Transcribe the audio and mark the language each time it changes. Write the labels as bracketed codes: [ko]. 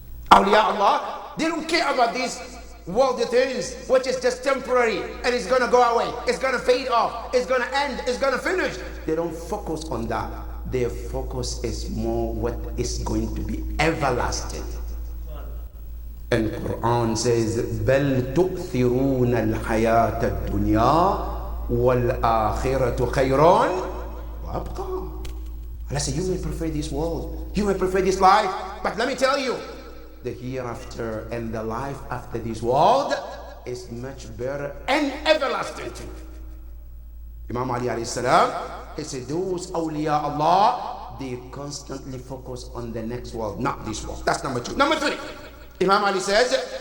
[en] Awliya Allah, they don't care about these worldly things, which is just temporary and it's going to go away, it's going to fade off, it's going to end, it's going to finish. They don't focus on that. Their focus is more what is going to be everlasting. And Quran says, [ar] بَلْ تُؤْثِرُونَ الْحَيَاةَ الدُّنْيَا وَالْآخِرَةُ خَيْرٌ وَأَبْقَى. [en] Allah said, you may prefer this world, you may prefer this life, but let me tell you, the hereafter and the life after this world is much better and everlasting too. Imam Ali alayhi salam, he said those awliya Allah, they constantly focus on the next world, not this world. That's number two. Number three, Imam Ali says,